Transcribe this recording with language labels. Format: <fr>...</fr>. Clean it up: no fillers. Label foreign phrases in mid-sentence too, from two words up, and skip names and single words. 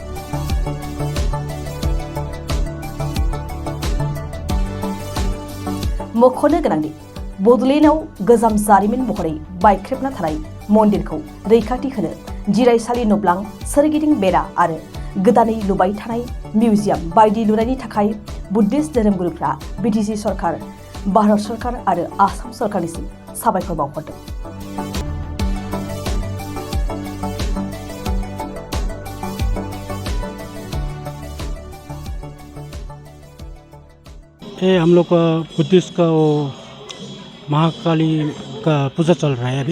<brx>मख'नो गोनांदि बड'लेण्डआव गोजाम जारिमिन महरै बायख्रेबना थानाय मन्दिरखौ रैखाथि होनो जिरायसालि न'ब्लां सोरगिदिं बेरा आरो गोदानै लुबाय थानाय मिउजियाम बायदि लुनायनि थाखाय बुद्धिस्ट धोरोमगुरुफ्रा बिटिसि सरकार, भारत सरकार आरो आसाम सरकारनिसिम साबायखर बावहरदों।</brx> <hi>ये हम लोग का बुद्धिस्ट का वो महाकाली का पूजा चल रहा है अभी।</hi>